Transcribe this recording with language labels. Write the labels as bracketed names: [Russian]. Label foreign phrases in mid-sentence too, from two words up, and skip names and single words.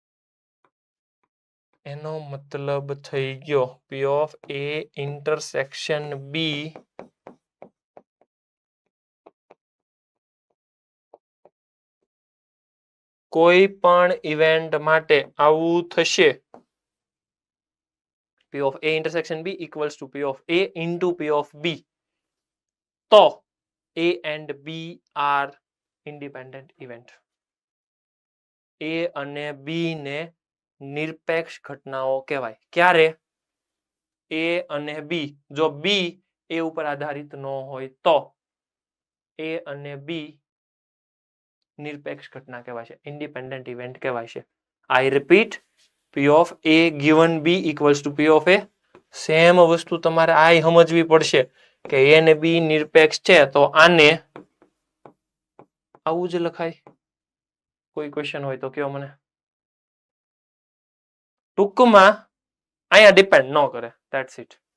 [Gujarati] એનો મતલબ થઈ ગયો [English] P of A intersection B [Gujarati] કોઈ પણ ઇવેન્ટ માટે આવું થશે. [English] P of A intersection B equals to P of A into P of B. તો A and B are independent event. [Gujarati] A અને B ને નિરપેક્ષ ઘટનાઓ કહેવાય. ક્યારે? A અને B જો B A ઉપર આધારિત ન હોય તો A અને B નિરપેક્ષ ઘટના કહેવાય છે, [English] independent event [Gujarati] કહેવાય છે. [English] I repeat, P of A given B equals to P of A. [Gujarati] સેમ વસ્તુ તમારે આ સમજવી પડશે કે A ને B નિરપેક્ષ છે તો આને આવું જ લખાય. કોઈ ક્વેશ્ચન હોય તો કયો મને. ટૂંકમાં અહીંયા ડિપેન્ડ ન કરે. [English] that's it.